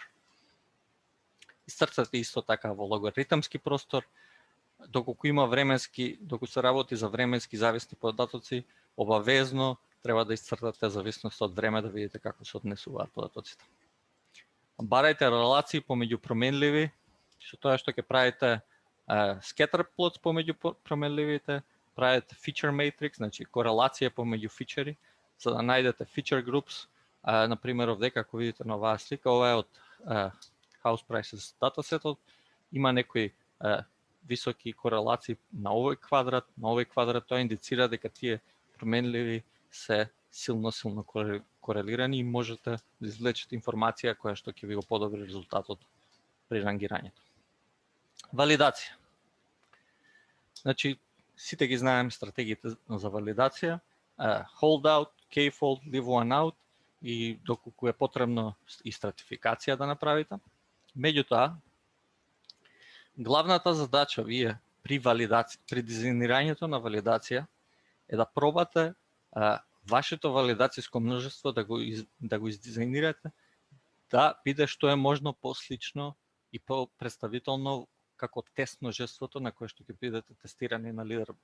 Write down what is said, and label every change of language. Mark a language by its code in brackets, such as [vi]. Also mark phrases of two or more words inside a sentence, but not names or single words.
[mk] Изцртате исто така во логаритмски простор, доколку се работи за временски зависни податоци, обавезно треба да изцртате зависност од време да видите како се однесуваат податоците. Барајте релации помеѓу променливи, со тоа што ќе правите [en] scatter plots [mk] помеѓу променливите, правите [en] feature matrix, [mk] значи корелација помеѓу фичери, за да најдете [en] feature groups. [mk] Например, овдека ако видите на оваа слика, ова е од House Prices датасетот, има некои високи корелации на овој квадрат, тоа индицира дека тие променливи се силно корелирани и можете да извлечете информација која што ќе ви го подобри резултатот при рангирањето. Валидација. Значи, сите ги знаеме стратегиите за валидација, [en] hold out, k-fold, leave one out [mk] и доколку е потребно и стратификација да направите. Меѓутоа, главната задача вие при дизајнирањето на валидација е да пробате вашето валидацијско множество да го издизајнирате да биде што е можно послично и по-представително како тест множеството на кое што ќе бидете тестирани на лидерборд.